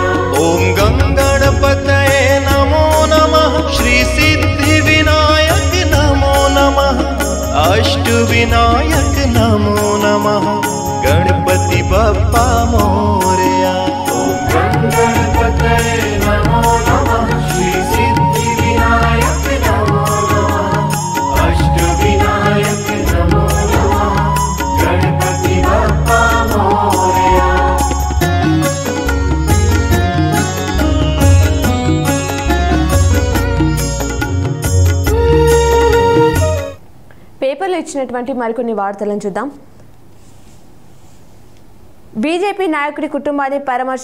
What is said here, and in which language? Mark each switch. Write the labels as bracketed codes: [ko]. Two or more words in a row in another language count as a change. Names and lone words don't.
[sa] ओम गणपतये नमो नमः श्री सिद्धिविनायक नमो नमः अष्टविनायक नमो नमः [mr] गणपति बप्पा मोरया। [sa] ओम गणपतये नमो नमः श्री सिद्धिविनायक नमो नमः अष्टविनायक नमो नमः [mr] गणपति बप्पा मोरया। [te] పేపర్లో ఇచ్చినటువంటి మరికొన్ని వార్తలను చూద్దాం. బీజేపీ నాయకుడి కుటుంబాన్ని పరామర్శ.